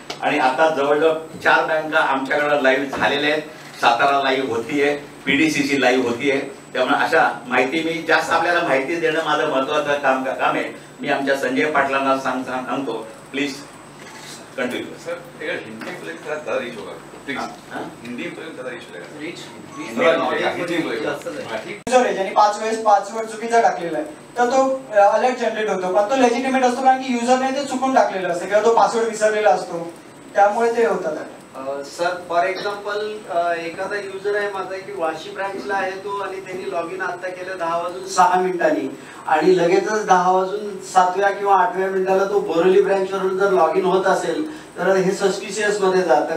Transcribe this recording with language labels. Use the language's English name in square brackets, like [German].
[Marathi] आणि आता जवळजवळ 4 बँका आमच्याकडे लाईव्ह झालेल्या आहेत. सातारा लाईव्ह होतीये, PDCC लाईव्ह होतीये. त्यामुळे अशा माहिती मी जास्त आपल्याला माहिती देणं माझं महत्वाचं काम आहे. मी आमच्या संजय पाटलांना सांगतो प्लीज कंटिन्यू. [Hindi] सर हिंदी में ज़्यादा रीच होगा, प्लीज हिंदी में ज़्यादा रीच होगा. [Marathi] युजर आहे ज्यांनी 5 वेळेस पासवर्ड चुकीचा टाकलेला आहे तर तो अलर्ट जनरेट होतो, पण तो लेजिटिमेट असतो कारण की युजरने ते चुकून टाकलेलं असतं किंवा तो पासवर्ड विसरलेला असतो, त्यामुळे ते होतात. सर फॉर एक्झाम्पल एखादा युजर आहे माझा की वाशी ब्रांचला आहे तो आणि त्यांनी लॉग इन आता केलं 10:06 आणि लगेचच 10:07 किंवा 8व्या मिनिटाला तो बोरिवली ब्रँचवरून जर लॉग इन होत असेल तर हे सस्पिशियस मध्ये जातं.